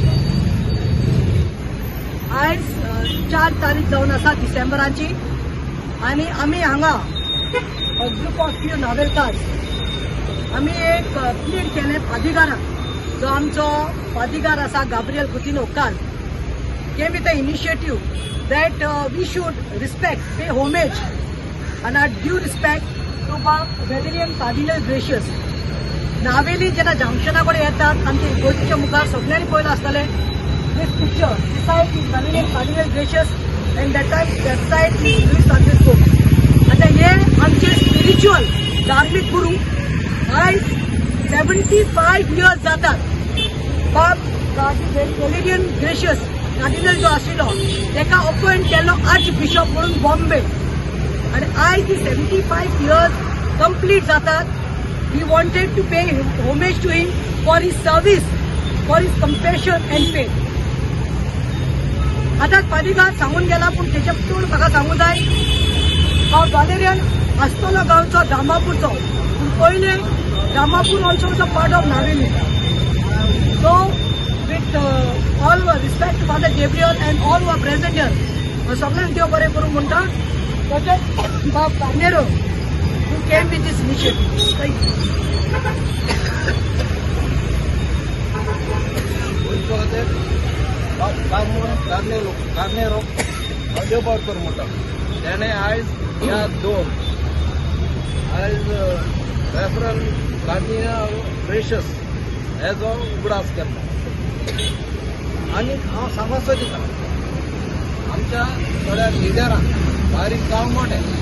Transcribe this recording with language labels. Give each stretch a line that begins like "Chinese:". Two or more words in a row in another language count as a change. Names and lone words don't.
Konkani: आज 4 तारीख जावन आसा डिसेंबराची आनी आमी हांगा
English: group of few Navelkars
Konkani: आमी एक प्लीड केलें पादिगाराक जो आमचो पादिगार आसा गाब्रियल कुतिनो काल
English: came with a initiative that we should respect pay homage and our due respect to Veteranian Cardinal Gracious.
Konkani: नावेली जेन्ना जंक्शना कडेन येतात आमचे गोष्टीच्या मुखार सगळ्यांनी पळयलां आसतलें
English: this picture this side is
Konkani: Veteranian Cardinal Gracious
English: and that side is Louis Francisco.
Konkani: आता हे आमचे स्पिरिच्युअल धार्मिक गुरू आयज 75 years जातात. Veteranian Gracious कार्डिनल जो आशिल्लो तेका अपॉइंट केल्लो आर्च बिशप म्हणून बॉम्बे आणि आयज 75
English: years complete
Konkani: जातात.
English: We wanted to pay homage to him for his service, for his compassion and faith.
Konkani: आता पादिगार सांगून गेला पण त्याच्या पटून म्हाका सांगू जाय हांव वालेरियन आस्तोलो गांवचो दामापूरचो पूण पयले दामापूर
English: also was a part of Navelim. so with all respect to Father Gabriel and all were present here
Konkani: सगळ्यांक देव बरें करूं म्हणटा.
English: तशेंच बाब कानेरो who came with this initiative. Thank you.
Konkani: कार्नेरो देवबावकर म्हणटा त्याने आयज ह्या दोन आयज रेफरल कार्डिनल ग्रेशियस हेजो उगडास केला आनी हांव सांगोसो दिता आमच्या थोड्या लिडरांक बारीक जावं मोठे